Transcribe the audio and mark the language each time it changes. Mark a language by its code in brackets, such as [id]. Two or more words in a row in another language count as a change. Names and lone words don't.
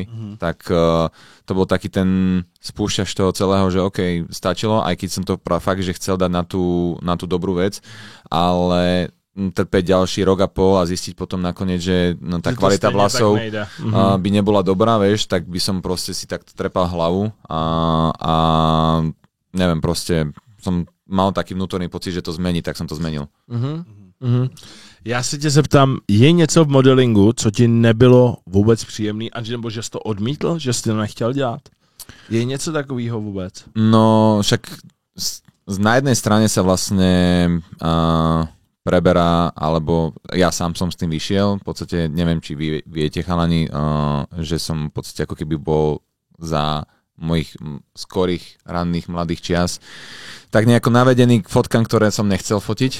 [sk] Tak to bol taký ten spúšťač toho celého, že OK, stačilo, aj keď som to fakt, že chcel dať na tú dobrú vec, ale trpeť ďalší rok a pol a zistiť potom nakoniec, že tá kvalita vlasov by nebola dobrá, vieš, tak by som proste si takto trepal hlavu a neviem, proste som mal taký vnútorný pocit, že to zmení, tak som to zmenil. [cs] Já se tě zeptám, je něco v modelingu, co ti nebylo vůbec příjemný, nebo že jsi to odmítl, že jsi to nechtěl dělat? Je něco takového vůbec? No, [sk] však na jednej strane sa vlastne preberá, alebo ja sám som s tým vyšiel, v podstate neviem, či vy viete, chalani, že som v podstate ako keby bol za mojich skorých, ranných, mladých čias tak nejako navedený k fotkám, ktoré som nechcel fotiť.